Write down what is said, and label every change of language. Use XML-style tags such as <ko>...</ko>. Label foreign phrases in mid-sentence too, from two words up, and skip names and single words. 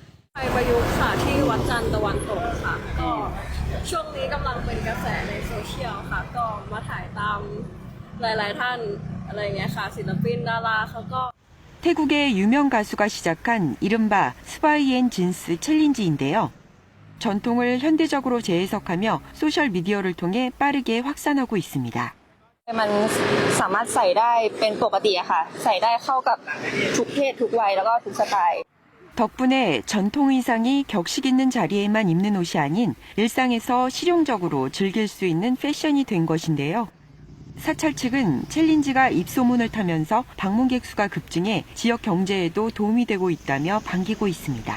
<ko>태국의 유명 가수가 시작한 이른바 스바이 앤 진스 챌린지인데요. 전통을 현대적으로 재해석하며 소셜미디어를 통해 빠르게 확산하고 있습니다.</ko> <th>มันสามารถใส่ได้เป็นปกติอะค่ะใส่ได้เข้ากับทุกเพศทุกวัยแล้วก็ทุกสไตล์</th> <ko>덕분에 전통 의상이 격식 있는 자리에만 입는 옷이 아닌 일상에서 실용적으로 즐길 수 있는 패션이 된 것인데요. 사찰 측은 챌린지가 입소문을 타면서 방문객 수가 급증해 지역 경제에도 도움이 되고 있다며 반기고 있습니다.</ko>